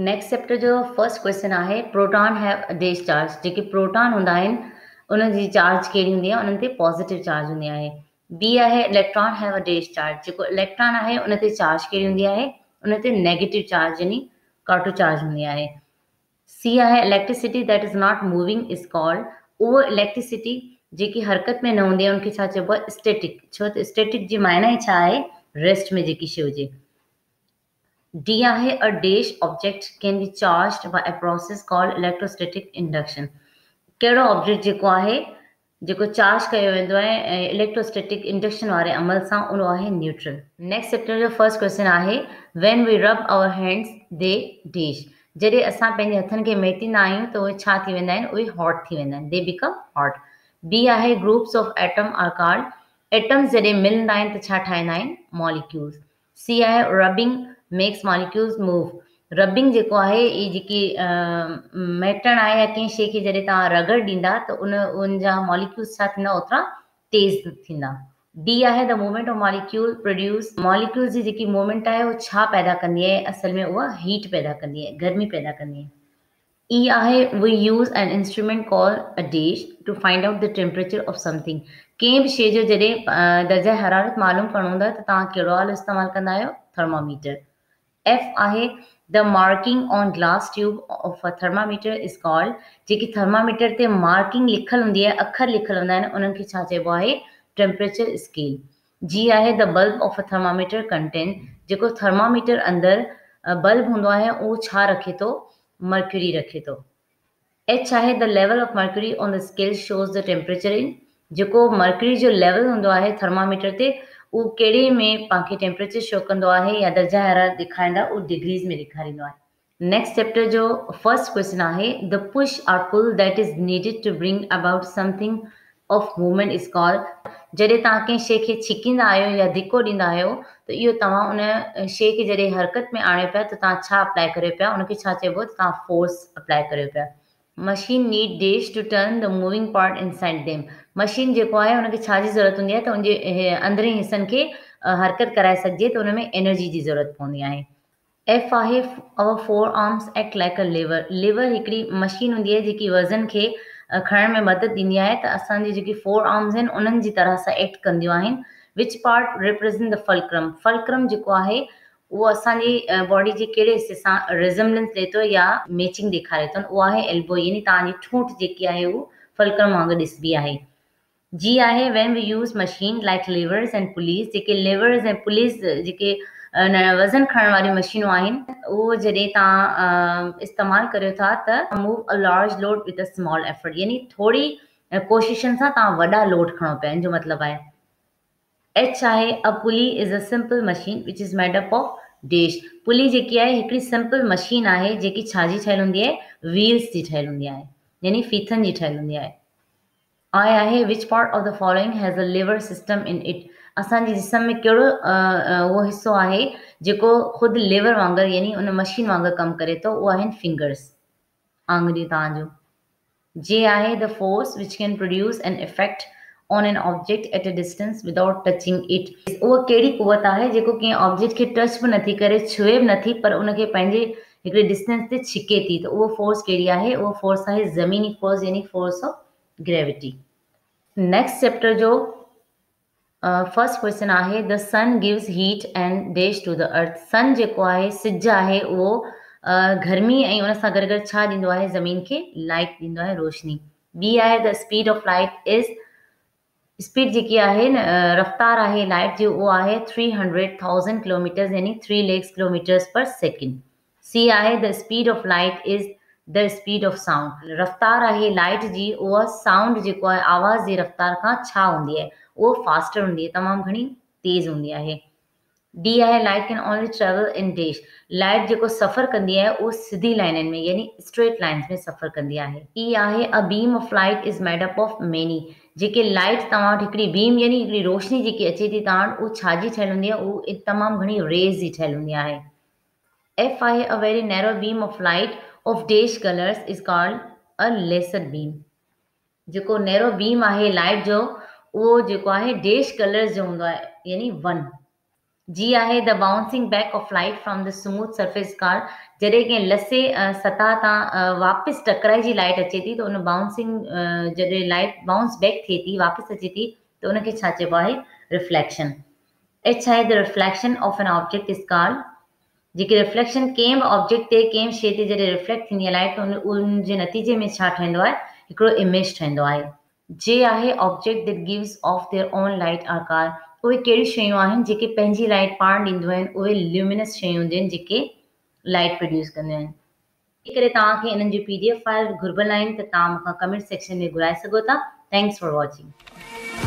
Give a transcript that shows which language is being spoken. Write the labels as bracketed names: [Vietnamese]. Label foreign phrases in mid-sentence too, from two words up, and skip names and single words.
[English] Next chapter जो first question आहे proton have a dash charge। [Sindhi] जेके प्रोटॉन हूंदा आहिनि उन जी चार्ज कहिड़ी हूंदी आहे, उन्हनि ते [English] positive charge [Sindhi] हूंदी आहे। बी आहे [English] electron have a dash charge. [Sindhi] जेको इलेक्ट्रॉन आहे उन ते चार्ज कहिड़ी हूंदी आहे, उन ते [English] negative charge [Sindhi] यानी काटो चार्ज हूंदी आहे। [English] C आहे electricity that is not moving is called। [Sindhi] उहो इलेक्ट्रिसिटी जेकी हरकत में न हूंदी आहे उनखे छा चइबो आहे, स्टैटिक। छो त स्टैटिक जी मायना ई छा आहे, रेस्ट में जेकी शइ हुजे। [English] D आहे a dash object can be charged by a process called electrostatic induction। [Sindhi] कहिड़ो ऑब्जेक्ट जेको आहे जेको चार्ज कयो वेंदो आहे ऐं [English] electrostatic induction [Sindhi] वारे अमल सां, उहो आहे न्यूट्रल। [English] Next chapter जो first question आहे when we rub our hands they dash। [Sindhi] जॾहिं असां पंहिंजे हथनि खे मेटींदा आहियूं त उहे छा थी वेंदा आहिनि, उहे हॉट थी वेंदा आहिनि, [English] they become hot. B आहे groups of atom are called। [Sindhi] एटम्स जॾहिं मिलंदा आहिनि त छा ठाहींदा आहिनि, मॉलिक्यूल्स। [English] C आहे rubbing makes molecules move। [Sindhi] रबिंग जेको आहे ई जेकी मेटण आहे या कंहिं शइ खे जॾहिं तव्हां रगड़ ॾींदा त उन जा मॉलिक्यूल्स छा थींदा, ओतिरा तेज़ थींदा। [English] D आहे the movement of molecule produce। [Sindhi] मॉलिक्यूल्स जी जेकी मूवमेंट आहे उहो छा पैदा कंदी आहे, असल में उहा हीट पैदा कंदी आहे, गर्मी पैदा कंदी आहे। [English] E आहे we use an instrument call a dash to find out the temperature of something। [Sindhi] कंहिं बि शइ जो जॾहिं दर्जा हरारत मालूम करणो हूंदो आहे त तव्हां कहिड़ो आलो इस्तेमालु कंदा आहियो, थर्मामीटर। [English] F आहे the marking on glass tube of a thermometer is called। [Sindhi] जेकी थर्मामीटर ते मार्किंग लिखल हूंदी आहे, अखर लिखल हूंदा आहिनि, उन्हनि खे छा चइबो आहे, [English] temperature scale. G आहे the bulb of a thermometer contain। [Sindhi] जेको थर्मामीटर अंदरि बल्ब हूंदो आहे उहो छा रखे थो, मर्क्यूरी रखे थो। [English] H आहे the level of mercury on the scale shows the temperature in। [Sindhi] जेको मर्क्यूरी जो लेवल हूंदो आहे थर्मामीटर ते उहो कहिड़े में पाण खे [English] temperature show [Sindhi] कंदो आहे या दर्जा हरारत ॾेखारींदा, उहो डिग्रीज़ में ॾेखारींदो आहे। [English] Next chapter जो first question आहे the push or pull that is needed to bring about something of movement is called। [Sindhi] जॾहिं तव्हां कंहिं शइ खे छिकींदा आहियो या धिको ॾींदा आहियो त इहो तव्हां उन शइ खे जॾहिं हरकत में आणियो पिया त तव्हां छा अप्लाई करियो पिया, उनखे छा चइबो त तव्हां [English] force apply [Sindhi] करियो पिया। [English] machine need dash to turn the moving part inside them. [Sindhi] मशीन जेको आहे उनखे छा जी ज़रूरत हूंदी आहे त उनजे अंदरि हिसनि खे हरकत कराए सघिजे, त उन में एनर्जी जी ज़रूरत पवंदी आहे। [English] F आहे our forearms act like a lever। [Sindhi] लिवर हिकिड़ी मशीन हूंदी आहे जेकी वज़न खे खणण में मदद ॾींदी आहे, त असांजी जेकी [English] forearms [Sindhi] आहिनि उन्हनि जी तरह सां एक्ट कंदियूं आहिनि। [English] which part represent the fulcrum. [Sindhi] फल्क्रम जेको आहे उहो असांजी बॉडी जे कहिड़े हिसे सां रिज़म्बलेंस ॾिए थो या मैचिंग ॾेखारे थो, उहो आहे एल्बो, यानी तव्हांजी ठूंठ जेकी आहे उहो फल्क्रम वांगुरु ॾिसबी आहे। [English] G आहे when we use machine like levers and pulleys। [Sindhi] जेके लिवर्स ऐं पुलिस जेके वज़न खणण वारियूं मशीनूं आहिनि, उहो जॾहिं तव्हां इस्तेमालु करियो था त [English] move a large load with a small effort, [Sindhi] यानी थोरी कोशिशनि सां तव्हां वॾा लोड खणो पिया, इन जो मतिलबु आहे। [English] H आहे a pulley is a simple machine which is made up of dash। [Sindhi] पुली जेकी आहे हिकिड़ी [English] simple machine [Sindhi] आहे जेकी छाजी ठहियलु हूंदी आहे, व्हील्स जी ठहियलु हूंदी आहे, यानी फीथनि जी ठहियलु हूंदी आहे। [English] I आहे which part of the following has a lever system in it। [Sindhi] असांजे जिस्म में कहिड़ो उहो हिसो आहे जेको ख़ुदि लिवर वांगुरु यानी उन मशीन वांगुरु कमु करे थो, उहो आहिनि फिंगर्स, आङुरियूं तव्हांजो। [English] J आहे the force which can produce an effect on an object at a distance without touching it। [Sindhi] उहा कहिड़ी कुवत आहे जेको कंहिं ऑब्जेक्ट खे टच बि नथी करे, छुए बि नथी, पर उनखे पंहिंजे हिकिड़े डिस्टेंस ते छिके थी, त उहो फोर्स कहिड़ी आहे? उहो फोर्स आहे ज़मीनी फोर्स, यानी [English] force of gravity. Next chapter जो first question आहे the sun gives heat and dash to the earth। [Sindhi] सन जेको आहे, सिज आहे, उहो गर्मी ऐं उन सां गॾु गॾु छा ॾींदो आहे? ज़मीन खे लाइट ॾींदो आहे, रोशनी। बी आहे [English] the speed of light is. [Sindhi] स्पीड जेकी आहे न, रफ़्तार आहे लाइट जी, उहो आहे 300,000 किलोमीटर्स, यानी 3 लाख [English] kilometers per second. C आहे the speed of light is the speed of sound। [Sindhi] रफ़्तार आहे लाइट जी, उहा साउंड जेको आहे आवाज़ जी रफ़्तार खां छा हूंदी आहे? उहो फास्टर हूंदी आहे, तमामु घणी तेज़ हूंदी आहे। डी आहे [English] light can only travel in dash. [Sindhi] लाइट जेको सफ़र कंदी आहे उहो सिधी लाइननि में, यानी [English] straight lines [Sindhi] में सफ़र कंदी आहे। [English] E आहे a beam of light is made up of many। [Sindhi] जेके लाइट तव्हां वटि हिकिड़ी बीम यानी हिकिड़ी रोशनी जेकी अचे थी तव्हां वटि, उहा छाजी ठहियलु हूंदी आहे? उहो तमामु घणी रेज़ जी ठहियलु हूंदी आहे। [English] F आहे a very narrow beam of light of dash colors is called a laser beam। [Sindhi] जेको [English] narrow beam [Sindhi] आहे लाइट जो, उहो जेको आहे [English] dash colors [Sindhi] जो हूंदो आहे, यानी 1। [English] G आहे the bouncing back of light from the smooth surface car। [Sindhi] जॾहिं कंहिं लसे सतह तां वापसि टकराइजी लाइट अचे थी, त उन बाउंसिंग जॾहिं लाइट [English] bounce back [Sindhi] थिए थी, वापसि अचे थी, त उनखे छा चइबो आहे? [English] Reflection. H आहे the reflection of an object is called। [Sindhi] जेके रिफ्लेक्शन कंहिं बि ऑब्जेक्ट ते, कंहिं शइ ते जॾहिं रिफ्लेक्ट थींदी आहे लाइट, त उनजे नतीजे में छा ठहंदो आहे? हिकिड़ो इमेज ठहंदो आहे। [English] J आहे object that gives off their own light are called। [Sindhi] उहे कहिड़ियूं शयूं आहिनि जेके पंहिंजी लाइट पाण ॾींदियूं आहिनि? उहे ल्यूमिनस शयूं हूंदियूं आहिनि जेके लाइट प्रोड्यूस कंदियूं आहिनि। इन करे तव्हांखे इन्हनि जी [English] PDF file [Sindhi] घुर्बल आहिनि, त तव्हां मूंखां [English] comment section [Sindhi] में घुराए सघो था। [English] thanks for watching.